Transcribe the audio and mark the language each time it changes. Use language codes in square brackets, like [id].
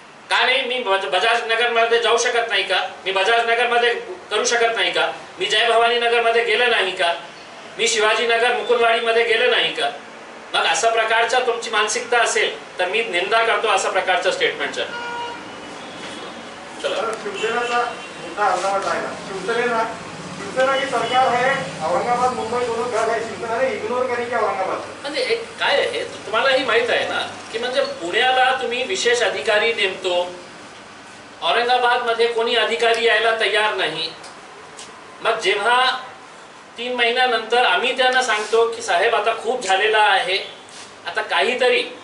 [mr] का नाही, मी बजाज नगर मध्ये जाऊ शकत नाही का, मी बजाज नगर मध्ये करू शकत नाही का, मी जय भवानी नगर मध्ये गेलं नाही का, मी शिवाजी नगर मुकुंदवाडी मध्ये गेलं नाही का. मग अशा प्रकारचा तुमची मानसिकता असेल तर मी निंदा करतो अशा प्रकारचं स्टेटमेंटचं. शिवसेनेचा मुद्दा अर्धवट राहिला. [hi] शिवसेना की सरकार है, औरंगाबाद मुंबई दोनों घर है, शिवसेना ने इग्नोर करी की औरंगाबाद. [mr] म्हणजे काय आहे तुम्हालाही माहित आहे ना की म्हणजे पुण्याला तुम्ही विशेष अधिकारी नेमतो, औरंगाबाद मध्ये कोणी अधिकारी यायला तयार नाही. मग जेव्हा 3 महिन्यानंतर आम्ही त्यांना सांगतो की साहेब आता खूप झालेला आहे, आता काहीतरी.